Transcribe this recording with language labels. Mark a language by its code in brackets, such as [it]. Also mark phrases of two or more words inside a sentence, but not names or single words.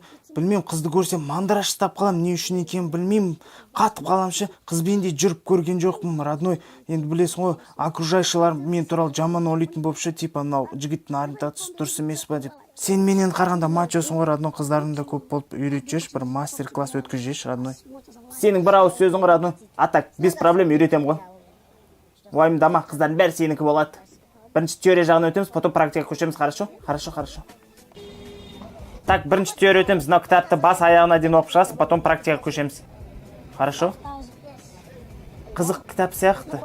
[kk] Білмеймін, қызды көрсем мандраж ұстап қалам, не үшін екенін білмеймін, қатып қалам ше. Қызбен де жүріп көрген жоқпын, родной. Енді білесің ғой, окружающийлар мен туралы жаман ойлайтын болып ше, типа мынау жігіттің ориентациясы дұрыс емес па деп. Сен менен қарағанда мачосың ғой, родной, қыздарың да көп болып үйретші, бір мастер-класс өткізші, родной. Сенің бір ауыз сөзің, родной. [ru] А так, без проблем [kk] үйретем ғой. Уайымдама, қыздардың бәрі сенікі болады. Бірінші теория жағын өтеміз, потом практика көшеміз, хорошо? Хорошо. Так, бірінші теория өтеміз, мынау кітапты бас аяғына дейін оқып шығасың, потом практика көшеміз. Хорошо? Қызық кітап сияқты.